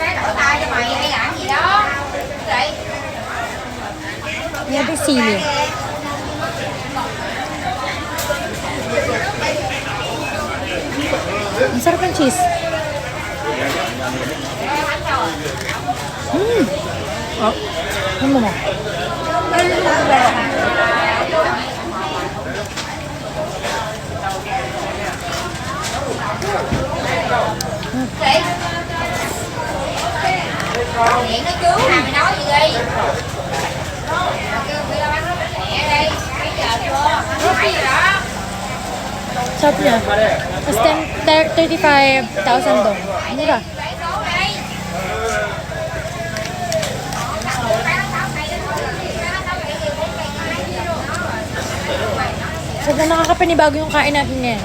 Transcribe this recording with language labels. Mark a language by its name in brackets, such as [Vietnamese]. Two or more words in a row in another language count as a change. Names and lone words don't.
[Filipino] Yan ito sili. Ang sarap ng cheese. Oh. Ano mo? [Vietnamese] Điện nó chú nào mày nói gì đi. Mẹ đây, mấy giờ chưa? Mấy giờ đó? [Filipino] Sarap niya. Tapos 35,000 dong. Mura. Sobrang nakakapanibago yung kain natin ngayon.